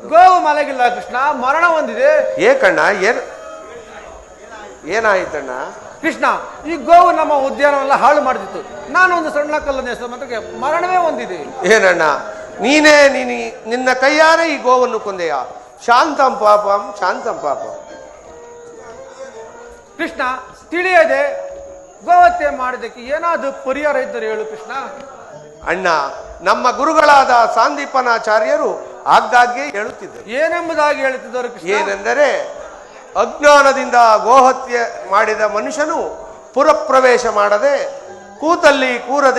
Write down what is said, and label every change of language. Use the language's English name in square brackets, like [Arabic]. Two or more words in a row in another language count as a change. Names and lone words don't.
[Kannada] ಗೋವು ಮಲಗಿಲ್ಲ ಕೃಷ್ಣ, ಮರಣ ಹೊಂದಿದೆ. ಏಕಣ್ಣ, ಏನಾಯ್ತಣ್ಣ? ಕೃಷ್ಣ, ಈ ಗೋವು ನಮ್ಮ ಉದ್ಯಾನವನ್ನೆಲ್ಲ ಹಾಳು ಮಾಡ್ತಿತ್ತು. ನಾನು ಒಂದು ಸಣ್ಣ ಕಲ್ಲನ್ನು ಎಸೆದ ಮಾತ್ರಕ್ಕೆ ಮರಣವೇ ಹೊಂದಿದೆ. ಏನಣ್ಣ, ನಿನ್ನ ಕೈಯಾರೆ ಈ ಗೋವನ್ನು ಕೊಂದೆಯ? [Sanskrit] ಶಾಂತಂ ಪಾಪಂ ಶಾಂತಂ ಪಾಪಂ. [Kannada] ಕೃಷ್ಣ, ತಿಳಿಯದೆ ಗೋಹತ್ಯೆ ಮಾಡಿದಕ್ಕೆ ಏನಾದರೂ ಪರಿಹಾರ ಇದ್ದರೆ ಹೇಳು ಕೃಷ್ಣ. ಅಣ್ಣ, ನಮ್ಮ ಗುರುಗಳಾದ ಸಾಂದೀಪನಾಚಾರ್ಯರು ಆಗಾಗ್ಗೆ ಹೇಳುತ್ತಿದ್ದರು. ಏನೆಂಬುದಾಗಿ ಹೇಳುತ್ತಿದ್ದರು ಕೃಷ್ಣ? ಏನೆಂದರೆ, ಅಜ್ಞಾನದಿಂದ ಗೋಹತ್ಯೆ ಮಾಡಿದ ಮನುಷ್ಯನು ಪುರಪ್ರವೇಶ ಮಾಡದೆ, ಕೂತಲ್ಲಿ ಕೂರದೆ,